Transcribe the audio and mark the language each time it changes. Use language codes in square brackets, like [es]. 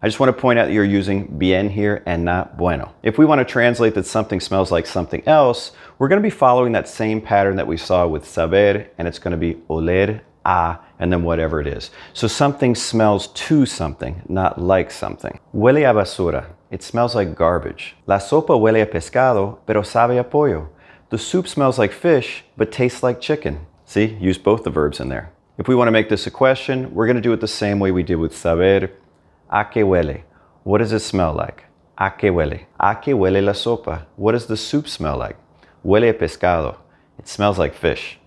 [en] I just want to point out that you're using bien here and not bueno. If we want to translate that something smells like something else, we're going to be following that same pattern that we saw with saber, and it's going to be oler a, and then whatever it is. So something smells to something, not like something. [es] Huele a basura. [en] It smells like garbage. [es] La sopa huele a pescado, pero sabe a pollo. [en] The soup smells like fish, but tastes like chicken. See, use both the verbs in there. If we want to make this a question, we're going to do it the same way we did with saber. [es] ¿A qué huele? [en] What does it smell like? [es] ¿A qué huele? ¿A qué huele la sopa? [en] What does the soup smell like? [es] Huele a pescado. [en] It smells like fish.